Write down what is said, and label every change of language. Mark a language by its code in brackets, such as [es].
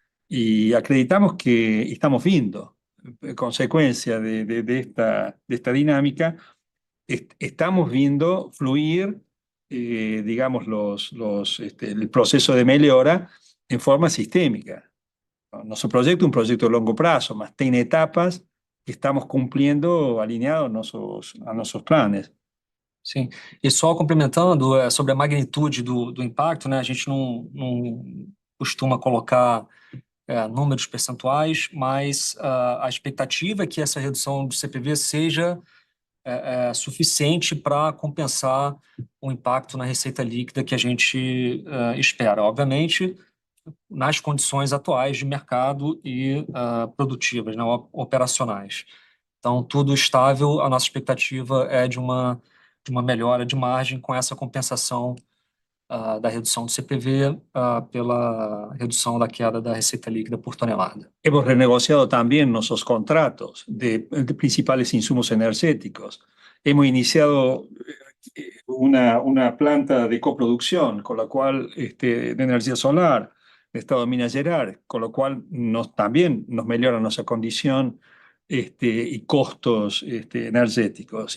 [es] Y acreditamos que estamos viendo, consecuencia de esta dinámica, estamos viendo fluir, digamos, el proceso de mejora en forma sistémica. Nuestro proyecto es un proyecto de largo plazo, mas tiene etapas que estamos cumpliendo alineados a nuestros planes. [pt] Sim, e só complementando sobre a magnitude do impacto, né? A gente não costuma colocar números percentuais, mas a expectativa é que essa redução do CPV seja suficiente para compensar o impacto na receita líquida que a gente espera. Obviamente, nas condições atuais de mercado e produtivas, né, operacionais. Então, tudo estável, a nossa expectativa é de uma melhora de margem com essa compensação da redução do CPV pela redução da queda da receita líquida por tonelada. [es] Hemos renegociado también nuestros contratos de principales insumos energéticos. Hemos iniciado una planta de coproducción, con la cual, de energía solar, de estado de Minas Gerais, con lo cual también nos mejora nuestra condición y costos energéticos.